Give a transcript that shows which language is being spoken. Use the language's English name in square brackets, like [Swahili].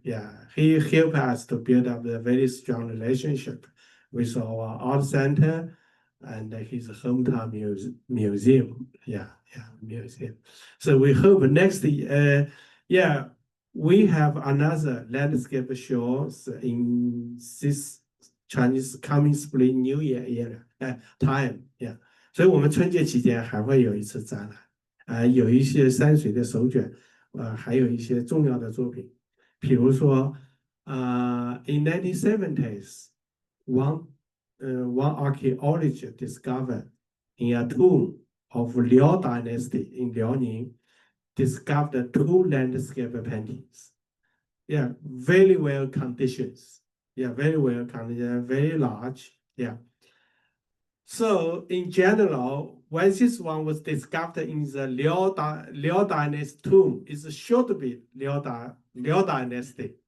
[English] Yeah, he helped us to build up a very strong relationship with our art center and his hometown museum. Yeah, museum. So we hope next year, we have another landscape show in this Chinese coming spring New Year time. Yeah. [Chinese] 所以我们春节期间还会有一次展览，有一些山水的手卷，还有一些重要的作品，比如说， [English] in 1970s, one archaeologist discovered in a tomb of Liao Dynasty in Liaoning, discovered 2 landscape paintings. Yeah, very well conditions. Yeah, very well conditioned, very large. Yeah. So in general, when this one was discovered in the Liao Dynasty tomb, it should be Liao Dynasty.